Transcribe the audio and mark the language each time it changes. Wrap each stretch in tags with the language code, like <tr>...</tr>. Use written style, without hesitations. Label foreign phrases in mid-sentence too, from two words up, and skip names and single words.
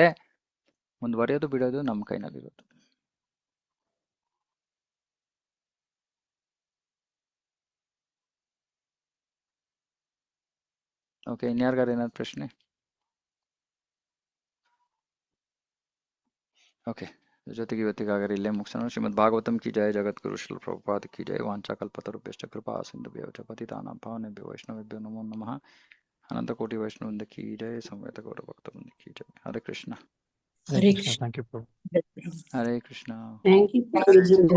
<kn>ಮುಂದುವರಿಯೋದು ಬಿಡೋದು ನಮ್ಮ ಕೈನಲ್ಲಿರೋದು. ಓಕೆ, ಇನ್ಯಾರಿಗಾರ ಏನಾದ್ರು ಪ್ರಶ್ನೆ? ಓಕೆ, ಜೊತೆಗೆ ಇವತ್ತಿಗಾಗರೆ ಇಲ್ಲೇ ಮುಗಿಸೋಣ.</kn> <hi>श्रीमद् भागवतम् की जय, जगद्गुरु श्रील प्रभुपाद की जय.</hi> <sa>ವಾಂಛಾಕಲ್ಪತರುಭ್ಯಶ್ಚ ಕೃಪಾ ಸಿಂಧುಭ್ಯೋ ಪತಿತಾನಾಂ ಪಾವನೇಭ್ಯೋ ವೈಷ್ಣವೇಭ್ಯೋ ನಮೋ ನಮಃ.</sa> <hi>अनंत कोटि वैष्णववृंद की जय, समवेत गौर भक्तवृंद की जय.</hi> <sa>ಹರೇ ಕೃಷ್ಣ. Hare Krishna.</sa> <en>Thank you, Prabhu.</en> <sa>ಹರೇ ಕೃಷ್ಣ.</sa> <en>Thank you</en>